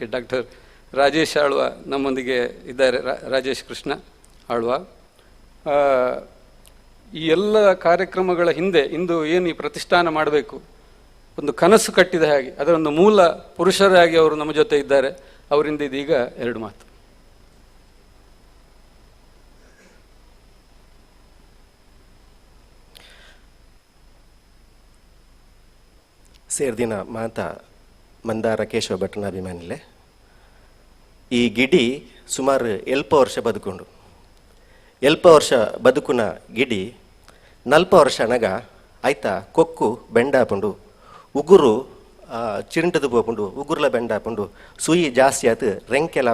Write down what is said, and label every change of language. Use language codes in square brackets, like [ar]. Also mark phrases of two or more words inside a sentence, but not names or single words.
[kn] ಡಾಕ್ಟರ್ ರಾಜೇಶ್ ಆಳ್ವ ನಮ್ಮೊಂದಿಗೆ ಇದ್ದಾರೆ, ರಾಜೇಶ್ ಕೃಷ್ಣ ಆಳ್ವ. ಈ ಎಲ್ಲ ಕಾರ್ಯಕ್ರಮಗಳ ಹಿಂದೆ ಇಂದು ಏನು ಈ ಪ್ರತಿಷ್ಠಾನ ಮಾಡಬೇಕು ಒಂದು ಕನಸು ಕಟ್ಟಿದ ಹಾಗೆ ಅದರ ಒಂದು ಮೂಲ ಪುರುಷರಾಗಿ ಅವರು ನಮ್ಮ ಜೊತೆ ಇದ್ದಾರೆ. ಅವರಿಂದ ಇದೀಗ 2 ಮಾತು. [tcy] ಸೇರ್ದಿನ ಮಾತ ಮಂದಾರ ಕೇಶವ ಭಟ್ನ ಅಭಿಮಾನಿಲೆ. ಈ ಗಿಡಿ ಸುಮಾರು 40 ವರ್ಷ ಬದುಕೊಂಡು 40 ವರ್ಷ ಬದುಕುನ ಗಿಡಿ 40 ವರ್ಷ ನಗ ಆಯ್ತಾ ಕೊಕ್ಕು ಬೆಂಡಾಪುಂಡು ಉಗುರು ಚಿರಿಂಟದು ಪೋಪುಂಡು ಉಗುರ್ಲ ಬೆಂಡಾಪುಂಡು ಸುಯಿ ಜಾಸ್ತಿ ಆತು ರೆಂಕೆಲ